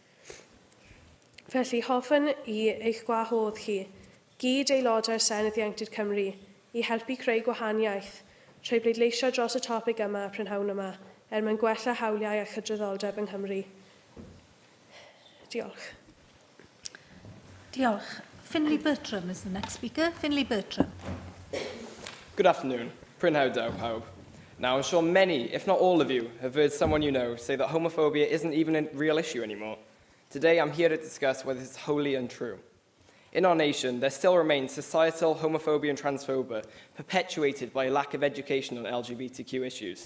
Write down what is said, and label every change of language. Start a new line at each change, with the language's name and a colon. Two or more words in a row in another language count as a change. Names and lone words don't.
Welsh: Felly hoffwn i eich gwahodd chi, gyd aelodau'r Senedd Ieuenctid Cymru, i helpu creu gwahaniaeth trwy bleidleisio dros y topig yma prynhawn yma, mwyn gwella hawliau a chydraddoldeb yng Nghymru. Diolch. Diolch.
English: Finlay Bertram is the next speaker. Finlay Bertram. Good afternoon.
Welsh: Prynhawn daw pawb.
English: Now, I'm sure many, if not all of you, have heard someone you know say that homophobia isn't even a real issue anymore. Today, I'm here to discuss whether it's wholly untrue. In our nation, there still remains societal homophobia and transphobia perpetuated by a lack of education on LGBTQ issues.